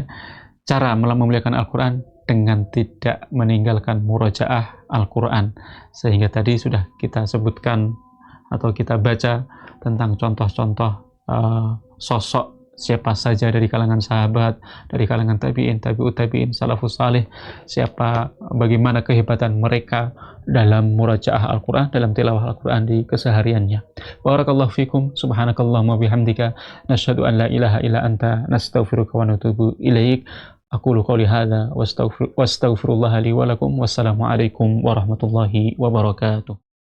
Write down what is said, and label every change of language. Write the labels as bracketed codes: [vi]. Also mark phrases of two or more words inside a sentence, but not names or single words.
[id] Cara memuliakan Al-Quran dengan tidak meninggalkan murajaah Al-Quran, sehingga tadi sudah kita sebutkan atau kita baca tentang contoh-contoh sosok siapa saja dari kalangan sahabat, dari kalangan tabi'in, [ar] تابع التابعين, السلف الصالح, [id] bagaimana kehebatan mereka dalam murajaah Al-Quran, dalam tilawah Al-Quran di kesehariannya. [ar] بارك الله فيكم سبحانك اللهم وبحمدك نشهد أن لا إله إلا أنت نستغفرك ونتوب إليك. أقول قولي هذا وأستغفر الله لي ولكم. والسلام عليكم ورحمة الله وبركاته.